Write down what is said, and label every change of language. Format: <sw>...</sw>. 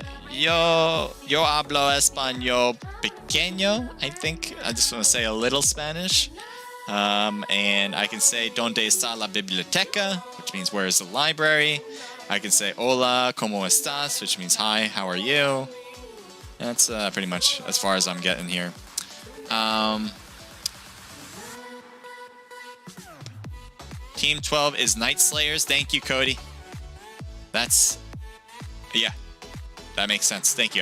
<es>Yo hablo español pequeño,</es> <en>I think. I just want to say a little Spanish. And I can say,</en> <es>¿Dónde está la biblioteca?</es> <en>Which means, where is the library? I can say,</en> <es>hola, ¿cómo estás?</es> <en>Which means, hi, how are you? That's pretty much as far as I'm getting here. Team 12 is Night Slayers. Thank you, Cody. That's... yeah. That makes sense. Thank you.</en>